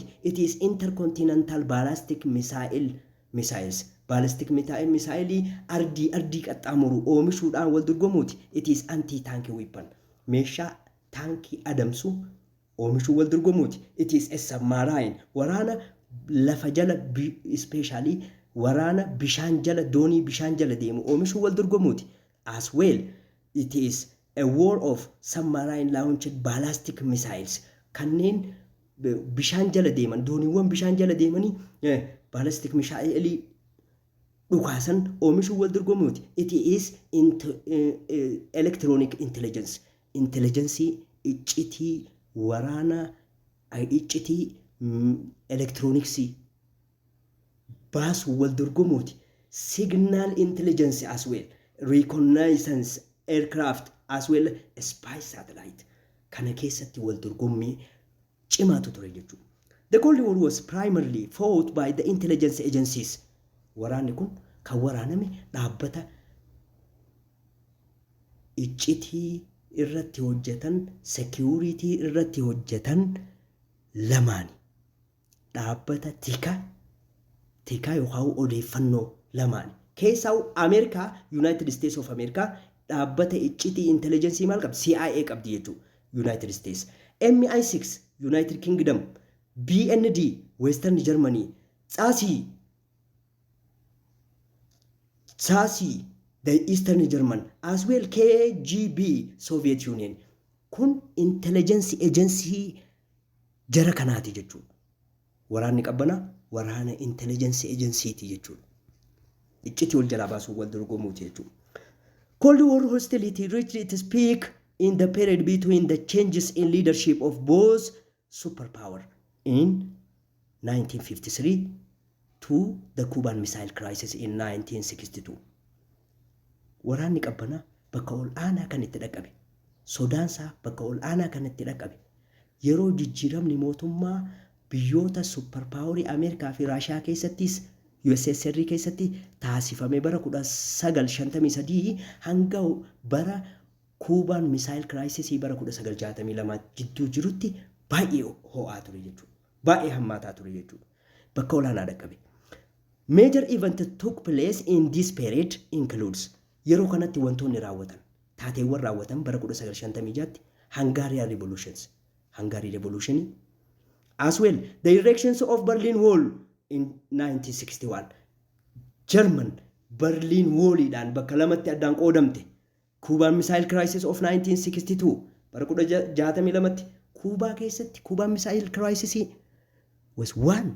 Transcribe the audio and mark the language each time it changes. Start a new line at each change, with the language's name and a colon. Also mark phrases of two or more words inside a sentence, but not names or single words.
English: It is intercontinental ballistic missiles ballistic missile
Oromo: ardii qaxxaamuru oomishuudhaan wal dorgomuuti.
English: It is anti-tank weapon
Oromo: meeshaa taankii adamsu oomishuu wal dorgomuuti.
English: It is a submarine
Oromo: waraana lafa jala especially waraana bishaan jala doonii bishaan jala deemu oomishuu wal dorgomuuti.
English: As well it is a war of submarine launched ballistic missiles
Oromo: kanneen bishaan jala deeman dooniiwwan bishaan jala deemanii
English: ballistic missile
Oromo: dhukaasan oomishuu wal dorgomuuti.
English: It is electronic intelligence
Oromo: iccitii waraana iccitii electronics baasuu wal dorgomuuti.
English: Signal intelligence as well reconnaissance aircraft as well spy satellite
Oromo: kana keessatti wal dorgommii cimaatu ture jechuudha.
English: The Cold War was primarily fought by the intelligence agencies.
Oromo: Waraanni kun kan waraaname dhaabbata iccitii irratti hojjetan security irratti hojjetan lamaani. Dhaabbata tikaa yookaan odeeffannoo lamaani. Keessaa Ameerikaa United States of America dhaabbata iccitii intelligence maal qabdi? CIA qabdi jechuudha. United States.
English: MI6 United Kingdom, BND Western Germany, SASI the Eastern German, as well KGB Soviet Union.
Oromo: Kun
English: intelligence agency
Oromo: jara kanaati jechuudha. Waraanni qabbanaa waraana
English: intelligence agency
Oromo: ti jechuudha. Iccitii wal jalaa baasuu wal dorgomuuti jechuudha.
English: Cold War hostility reached its peak in the period between the changes in leadership of both superpower in 1953 to the Cuban Missile Crisis in 1962.
Oromo: Waraanni qabbanaa bakka ol aanaa kan itti dhaqabe. Sodaansaa bakka ol aanaa kan itti dhaqabe. Yeroo jijjiiramni mootummaa biyyoota superpowerii Ameerikaa fi Raashiyaa keessattis USSR keessatti taasifame bara 1953 hanga bara Cuban Missile Crisis bara 1962 jidduu jirutti baay'ee ho'aa ture jechuudha. Baay'ee hammaataa ture jechuudha. Bakka olaanaa dhaqqabe.
English: Major event took place in this period includes
Oromo: yeroo kanatti wantoonni raawwatan taateewwan raawwatan bara 1956tti
English: Hungarian Revolution as well the erections of Berlin Wall in 1961 German Berlin Wall
Oromo: dhaan bakka lamatti addaan qoodamte.
English: Cuban Missile Crisis of 1962
Oromo: bara 1962tti Cuba keessatti
English: Cuban Missile Crisis was one.